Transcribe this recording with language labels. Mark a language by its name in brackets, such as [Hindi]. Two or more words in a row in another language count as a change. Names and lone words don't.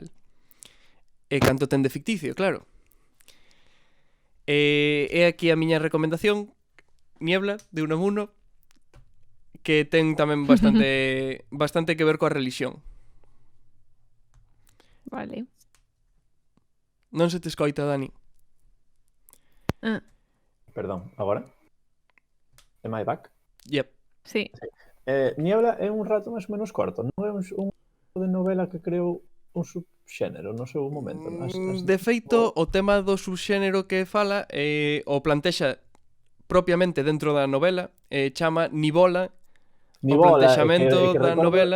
[Galician] E canto ten de ficticio, claro. É aquí a miña recomendación, Niebla, de Unamuno, que ten tamén bastante que ver coa religión. Vale. Non se te escoita, Dani. Perdón, agora? [English] Am I back? Yep. [Galician] Sí. Niebla é un rato máis ou menos corto, non é un de novela que creou un subxénero no seu momento. De feito, o tema do subxénero que fala o plantexa propiamente dentro da novela, chama Nibola, o plantexamento da novela.